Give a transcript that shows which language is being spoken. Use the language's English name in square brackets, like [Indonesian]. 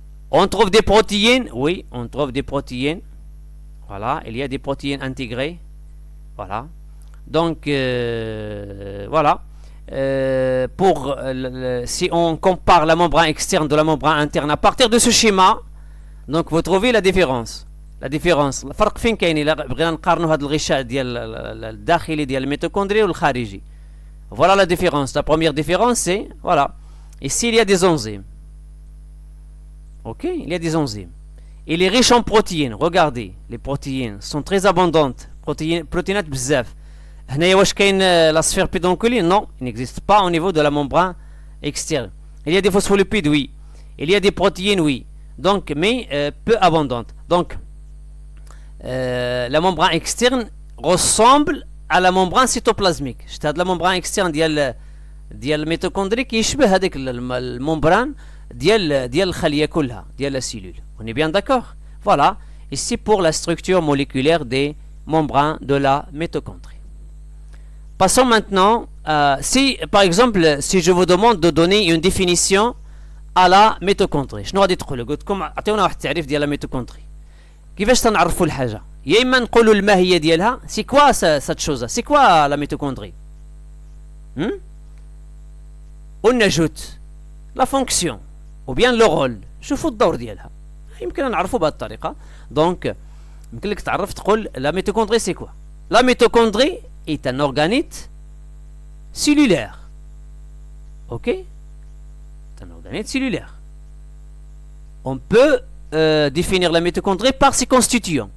[French] On trouve des protéines. Oui, on trouve des protéines. Voilà, il y a des protéines intégrées. Voilà. Donc, voilà. Si on compare la membrane externe de la membrane interne à partir de ce schéma, donc vous trouvez la différence. La différence. [Arabic] الفرق فين كاين إلا بغينا نقارنوا هذا الغشاء ديال الداخلي ديال الميتوكوندري والخارجي. [French] Voilà la différence. La première différence, c'est, voilà, ici il y a des enzymes. Ok, il y a des enzymes. Il est riche en protéines. Regardez, les protéines sont très abondantes. [Arabic] Protéinات بزاف. هنايا واش كاين [French] la sphère pédonculée? Non, il n'existe pas au niveau de la membrane externe. Il y a des phospholipides, oui. Il y a des protéines, oui. Donc, mais peu abondantes. Donc, la membrane externe ressemble à la membrane cytoplasmique. [Arabic] شفت هاد la membrane externe ديال الميتوكوندري كيشبه هذيك الممبران ديال الخلية كلها ديال la cellule. [French] On est bien d'accord? Voilà, ici pour la structure moléculaire des membranes de la mitochondrie. Passons maintenant, si par exemple, si je vous demande de donner une définition à la mitochondrie, [Arabic] شنو غادي تقولوا؟ قلت لكم عطيونا واحد التعريف ديال [French] la mitochondrie. [Arabic] كيفاش تنعرفوا الحاجة؟ يا إما نقولوا الماهية ديالها، سي كوا cette chose؟ سي كوا la mitochondrie؟ والنجوت، [French] la fonction، ou bien le rôle، [Arabic] شوفوا الدور ديالها. يمكن نعرفوا بهذه الطريقة. دونك يمكن لك تعرف تقول [French] la mitochondrie c'est quoi؟ La mitochondrie est un organite cellulaire. Ok? C'est un organite cellulaire. On peut définir la mitochondrie par ses constituants.